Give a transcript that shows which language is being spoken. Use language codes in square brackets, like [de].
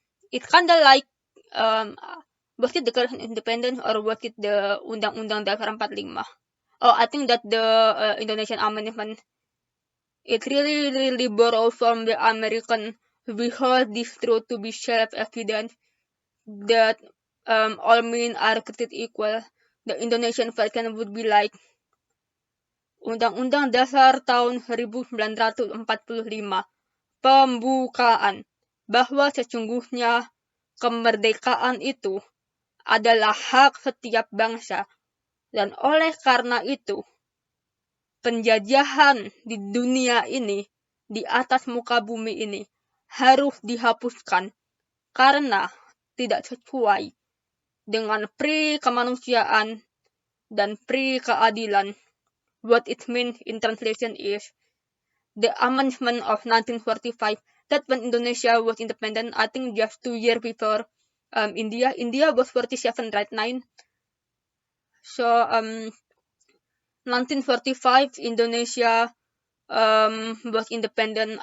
[en] It kinda like was it Declaration of Independence or was it the Undang-Undang Dasar 45? Oh, I think that the Indonesian Amendment, it really borrowed from the American. We hold this truth to be self-evident that all men are created equal. The Indonesian version would be like Undang-Undang Dasar tahun 1945, [id] pembukaan, bahwa sesungguhnya kemerdekaan itu adalah hak setiap bangsa, dan oleh karena itu, penjajahan di dunia ini, di atas muka bumi ini, harus dihapuskan karena tidak sesuai dengan pri kemanusiaan dan pri keadilan. [en] What it means in translation is the amendment of 1945, that when Indonesia was independent, I think just 2 years before India was 47 right now. So 1945 Indonesia was independent.